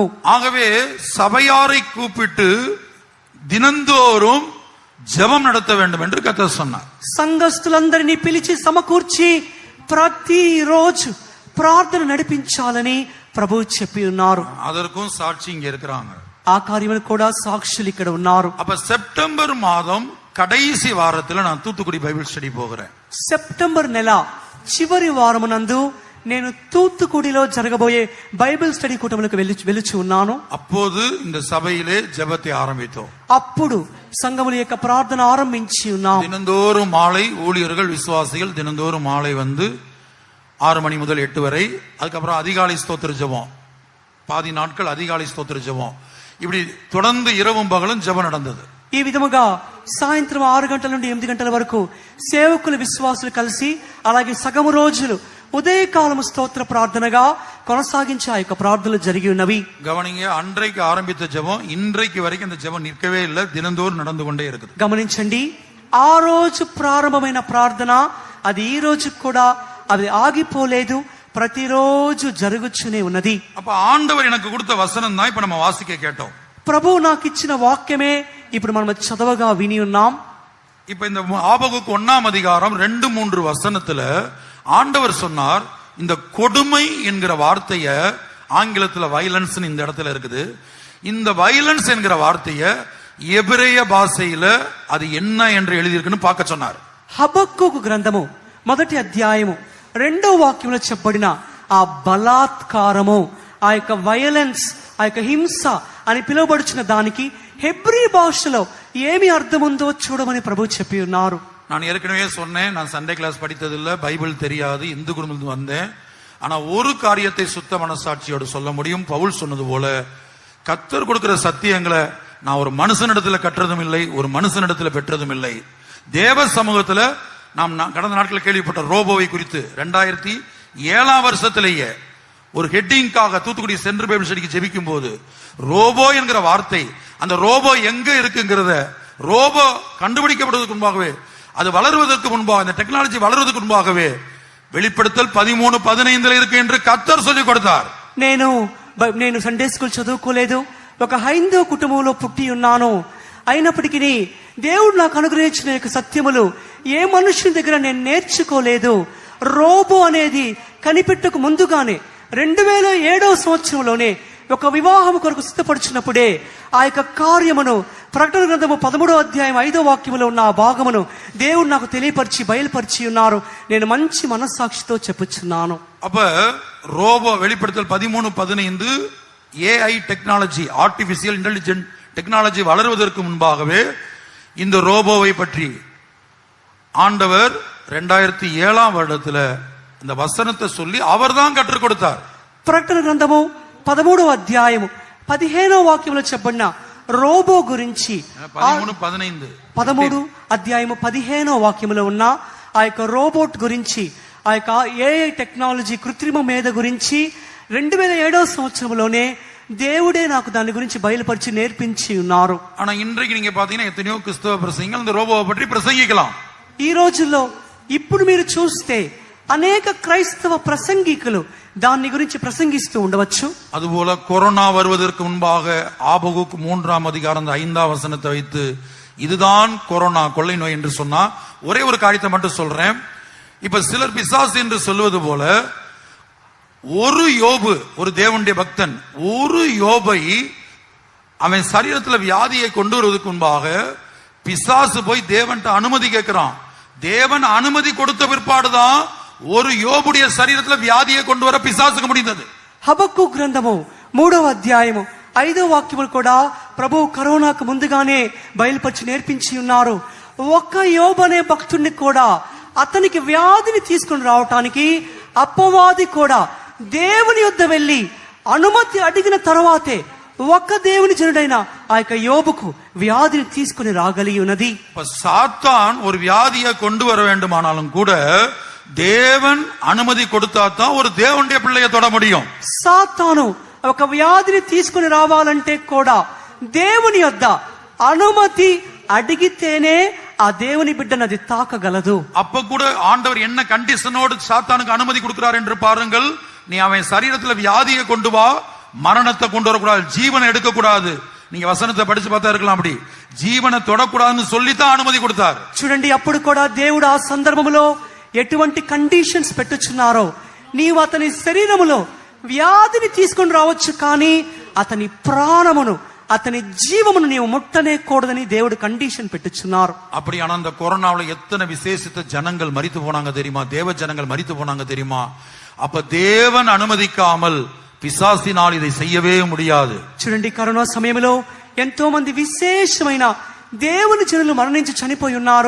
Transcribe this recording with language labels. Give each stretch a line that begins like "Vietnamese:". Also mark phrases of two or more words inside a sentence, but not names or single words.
Tamil: ஆகவே சபையாரை கூப்பிட்டு தினந்தோறும் ஜெபம் நடத்த வேண்டும் என்று கர்த்தர் சொன்னார்.
Telugu: సంఘస్థులందరినీ పిలిచి సమకూర్చి ప్రతిరోజు ప్రార్థన నడిపించాలని ప్రభువు చెప్పి ఉన్నారు.
Tamil: அதற்கும் சாட்சி இங்க இருக்கிறாங்க.
Telugu: ఆ కార్యములు కూడా సాక్షులు ఇక్కడ ఉన్నారు.
Tamil: அப்ப செப்டம்பர் மாதம் கடைசி வாரத்துல நான் தூத்துக்குடி
English: Bible study
Tamil: போகிறேன்.
Telugu: సెప్టెంబర్ నెల చివరి వారమునందు నేను తూత్తుకుడిలో జరగబోయే
English: Bible study
Telugu: కూటములకు వెళ్ళుచు ఉన్నాను.
Tamil: அப்போது இந்த சபையிலே ஜெபத்தை ஆரம்பித்தோம்.
Telugu: అప్పుడు సంఘముల యొక్క ప్రార్థన ఆరంభించి ఉన్నాం.
Tamil: தினந்தோறும் மாலை ஊழியர்கள் விசுவாசிகள் தினந்தோறும் மாலை வந்து 6 மணி முதல் 8 வரை, அதுக்கப்புறம் அதிகாலை ஸ்தோத்திர ஜெபம், பாதி நாட்கள் அதிகாலை ஸ்தோத்திர ஜெபம், இப்படி தொடர்ந்து இரவும் பகலும் ஜெபம் நடந்தது.
Telugu: ఈ విధముగా సాయంత్రం 6 గంటల నుండి 8 గంటల వరకు సేవకులు విశ్వాసులు కలిసి అలాగే సగము రోజులు ఉదయకాలము స్తోత్ర ప్రార్థనగా కొనసాగించే ఆ యొక్క ప్రార్థనలు జరిగి ఉన్నవి.
Tamil: கவனிங்க, அன்றைக்கு ஆரம்பித்த ஜெபம் இன்றைக்கு வரைக்கும் அந்த ஜெபம் நிற்கவே இல்லை, தினந்தோறும் நடந்து கொண்டே இருக்குது.
Telugu: గమనించండి, ఆ రోజు ప్రారంభమైన ప్రార్థన అది ఈ రోజు కూడా అది ఆగిపోలేదు, ప్రతిరోజు జరుగుతూనే ఉన్నది.
Tamil: அப்ப ஆண்டவர் எனக்கு கொடுத்த வசனம் தான் இப்ப நம்ம வாசிக்க கேட்டோம்.
Telugu: ప్రభు నాకు ఇచ్చిన వాక్యమే ఇప్పుడు మనం చదవగా విని ఉన్నాం.
Tamil: இப்ப இந்த ஆபகுக்கு 1ஆம் அதிகாரம் 2-3 வசனத்துல ஆண்டவர் சொன்னார், இந்த கொடுமை என்கிற வார்த்தைய ஆங்கிலத்துல வயலன்ஸ் இந்த இடத்துல இருக்குது. இந்த வயலன்ஸ் என்கிற வார்த்தைய எபிரேய பாஷையில அது என்ன என்று எழுதியிருக்குன்னு பார்க்க சொன்னார்.
Telugu: హబక్కూకు గ్రంథము 1వ అధ్యాయము 2వ వాక్యంలో చెప్పబడిన ఆ బలాత్కారము, ఆ యొక్క వయలెన్స్, ఆ యొక్క హింస అని పిలువబడుచున్న దానికి హెబ్రీ భాషలో ఏమి అర్థం ఉందో చూడమని ప్రభు చెప్పి ఉన్నారు.
Tamil: நான் ஏற்கனவே சொன்னேன், நான்
English: Sunday class
Tamil: படித்ததில்லை, பைபிள் தெரியாது, இந்து குடும்பத்தில் வந்தேன். ஆனா ஒரு காரியத்தை சுத்த மனசாட்சியோடு சொல்ல முடியும். பவுல் சொன்னது போல கர்த்தர் கொடுக்கிற சத்தியங்களை நான் ஒரு மனுஷனிடத்துல கற்றதும் இல்லை, ஒரு மனுஷனிடத்துல பெற்றதும் இல்லை. தேவ சமூகத்துல நாம் கடந்த நாட்கள் கேள்விப்பட்ட ரோபோவை குறித்து 2007ஆம் வருஷத்திலேயே ஒரு ஹெட்டிங்காக தூத்துக்குடி
English: Central Bible Studyக்கு
Tamil: ஜெபிக்கும் போது ரோபோ என்கிற வார்த்தை, அந்த ரோபோ எங்க இருக்குங்கிறத, ரோபோ கண்டுபிடிக்கப்படுவதற்கு முன்பாகவே, அது வளருவதற்கு முன்பாக, இந்த டெக்னாலஜி வளருவதற்கு முன்பாகவே வெளிப்படுத்தல் 13:15 இருக்கு என்று கர்த்தர் சொல்லிக் கொடுத்தார்.
Telugu: నేను
English: Sunday school
Telugu: చదువుకోలేదు, ఒక హైందవ కుటుంబంలో పుట్టి ఉన్నాను. అయినప్పటికీ దేవుడు నాకు అనుగ్రహించిన యొక్క సత్యములు ఏ మనుషుని దగ్గర నేను నేర్చుకోలేదు. రోబో అనేది కనిపెట్టక ముందుగానే 2007వ సంవత్సరంలోనే ఒక వివాహం కొరకు సిద్ధపడుచున్నప్పుడే ఆ యొక్క కార్యమును ప్రకటన గ్రంథము 13వ అధ్యాయం 5వ వాక్యములో ఉన్న ఆ భాగమును దేవుడు నాకు తెలియపరిచి బయలుపరిచి ఉన్నారు. నేను మంచి మనస్సాక్షితో చెప్పుచున్నాను.
Tamil: அப்ப ரோபோ வெளிப்படுத்தல் 13:15
English: AI technology, artificial intelligent technology
Tamil: வளருவதற்கு முன்பாகவே இந்த ரோபோவை பற்றி ஆண்டவர் 2007ஆம் வருடத்துல இந்த வசனத்தை சொல்லி அவர்தான் கற்றுக் கொடுத்தார்.
Telugu: ప్రకటన గ్రంథము 13వ అధ్యాయము 15వ వాక్యంలో చెప్పబడిన రోబో గురించి 13 అధ్యాయము 15వ వాక్యంలో ఉన్న ఆ యొక్క రోబోట్ గురించి, ఆ యొక్క
English: AI technology
Telugu: కృత్రిమ మేధ గురించి 2007వ సంవత్సరంలోనే దేవుడే నాకు దాని గురించి బయలుపరిచి నేర్పించి ఉన్నారు.
Tamil: ஆனா இன்றைக்கு நீங்க பாத்தீங்கன்னா எத்தனையோ கிறிஸ்தவ பிரசங்கிகள் இந்த ரோபோவை பற்றி பிரசங்கிக்கலாம்.
Telugu: ఈ రోజుల్లో ఇప్పుడు మీరు చూస్తే అనేక క్రైస్తవ ప్రసంగికులు దాని గురించి ప్రసంగిస్తూ ఉండవచ్చు.
Tamil: அதுபோல கொரோனா வருவதற்கு முன்பாக ஆபகுக்கு 3ஆம் அதிகாரம் 5ஆம் வசனத்தை வைத்து இதுதான் கொரோனா, கொள்ளை நோய் என்று சொன்னா, ஒரே ஒரு காரியத்தை மட்டும் சொல்றேன். இப்ப சிலர் பிசாசு என்று சொல்வது போல ஒரு யோபு, ஒரு தேவனுடைய பக்தன், ஒரு யோபை அவன் சரீரத்தில் வியாதியை கொண்டு வருவதற்கு முன்பாக பிசாசு போய் தேவன்ட்ட அனுமதி கேட்கிறான். தேவன் அனுமதி கொடுத்த பிற்பாடுதான் ஒரு யோபுடைய சரீரத்தில் வியாதியை கொண்டு வர பிசாசுக்கு முடிந்தது.
Telugu: హబక్కు గ్రంథము 3వ అధ్యాయము 5వ వాక్యములు కూడా ప్రభు కరోనాకు ముందుగానే బయలుపరిచి నేర్పించి ఉన్నారు. ఒక్క యోబు అనే భక్తుడిని కూడా అతనికి వ్యాధిని తీసుకుని రావటానికి అపవాది కూడా దేవుని యొద్ద వెళ్ళి అనుమతి అడిగిన తర్వాతే ఒక్క దేవుని జనుడైన ఆ యొక్క
Tamil: யோபுக்கு வியாதியை
Telugu: తీసుకుని రాగలిగి ఉన్నది.
Tamil: சாத்தான் ஒரு வியாதியை கொண்டு வர வேண்டுமானாலும் கூட தேவன் அனுமதி கொடுத்தா தான் ஒரு தேவனுடைய பிள்ளையை தொட முடியும்.
Telugu: సాతాను ఒక వ్యాధిని తీసుకుని రావాలంటే కూడా దేవుని యొద్ద అనుమతి అడిగితేనే ఆ దేవుని బిడ్డను అది తాకగలదు.
Tamil: அப்ப கூட ஆண்டவர் என்ன கண்டிஷனோடு சாத்தானுக்கு அனுமதி கொடுக்கிறார் என்று பாருங்கள். நீ அவன் சரீரத்துல வியாதியை கொண்டு வா, மரணத்தை கொண்டு வரக்கூடாது, ஜீவனை எடுக்க கூடாது. நீங்க வசனத்தை படிச்சு பார்த்தா இருக்கலாம், அப்படி
Telugu: జీవన తొడకూడదని
Tamil: சொல்லிதான் అనుమతి கொடுத்தார்.
Telugu: చూడండి, అప్పుడు కూడా దేవుడు ఆ సందర్భంలో ఎటువంటి కండిషన్స్ పెట్టుచున్నారో, నీవు అతని శరీరములో వ్యాధిని తీసుకొని రావచ్చు కానీ అతని ప్రాణమును అతని జీవమును నీవు ముట్టనే కూడదని దేవుడు కండిషన్ పెట్టుచున్నారు.
Tamil: அப்படியான அந்த கொரோனாவுல எத்தனை விசேஷித்த ஜனங்கள் மரித்து போனாங்க தெரியுமா? தேவ ஜனங்கள் மரித்து போனாங்க தெரியுமா? அப்ப தேவன் அனுமதிக்காமல் பிசாசினால் இதை செய்யவே முடியாது.
Telugu: చూడండి, కరోనా సమయంలో ఎంతో మంది విశేషమైన దేవుని జనులు మరణించి చనిపోయి ఉన్నారు.